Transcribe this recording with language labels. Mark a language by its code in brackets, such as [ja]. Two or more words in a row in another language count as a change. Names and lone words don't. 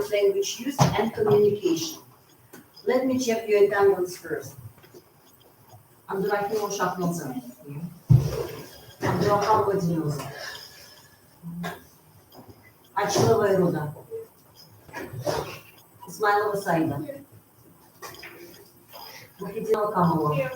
[en] language use and communication. Let me check your attendance first. Андурахим Ошахноза. Андурахал Владимироза. Ачилова Ируда. Исмайлова Саида. Махидинова Камалова.